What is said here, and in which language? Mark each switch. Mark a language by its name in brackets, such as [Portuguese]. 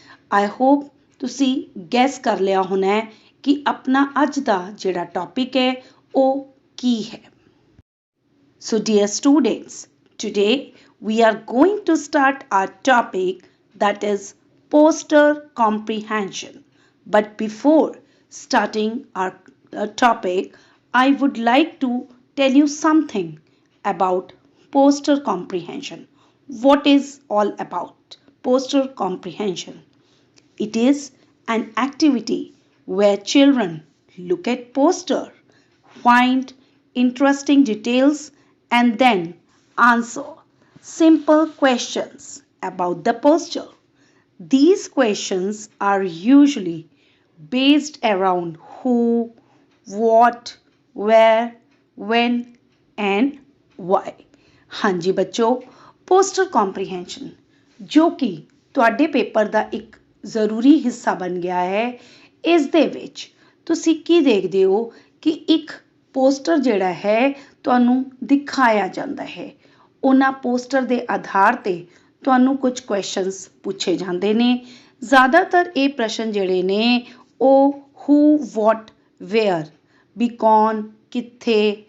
[Punjabi] I hope ਤੁਸੀਂ gas ਕਰ ਲਿਆ ਹੋਣਾ ਹੈ ਕਿ ਆਪਣਾ ਅੱਜ ਦਾ ਜਿਹੜਾ ਟੌਪਿਕ ਹੈ ਉਹ ਕੀ ਹੈ [English] So dear students, today we are going to start our topic that is poster comprehension. But before starting our topic, I would like to tell you something about poster comprehension. What is all about poster comprehension? It is an activity where children look at poster, find interesting details and then answer simple questions about the poster. These questions are usually based around who, what, where, when and why. [Punjabi] ਹਾਂਜੀ ਬੱਚੋ poster comprehension ਜੋ ਕਿ ਤੁਹਾਡੇ paper ਦਾ ਇੱਕ ਜ਼ਰੂਰੀ ਹਿੱਸਾ ਬਣ ਗਿਆ ਹੈ ਇਸ ਦੇ ਵਿੱਚ ਤੁਸੀਂ ਕੀ ਦੇਖਦੇ ਹੋ ਕਿ ਇੱਕ ਪੋਸਟਰ ਜਿਹੜਾ ਹੈ ਤੁਹਾਨੂੰ ਦਿਖਾਇਆ ਜਾਂਦਾ ਹੈ ਉਹਨਾਂ ਪੋਸਟਰ ਦੇ ਆਧਾਰ ਤੇ ਤੁਹਾਨੂੰ ਕੁਝ ਕੁਐਸਚਨਸ ਪੁੱਛੇ ਜਾਂਦੇ ਨੇ ਜ਼ਿਆਦਾਤਰ ਇਹ ਪ੍ਰਸ਼ਨ ਜਿਹੜੇ ਨੇ ਉਹ who, what, where ਵੀ ਕੌਣ ਕਿੱਥੇ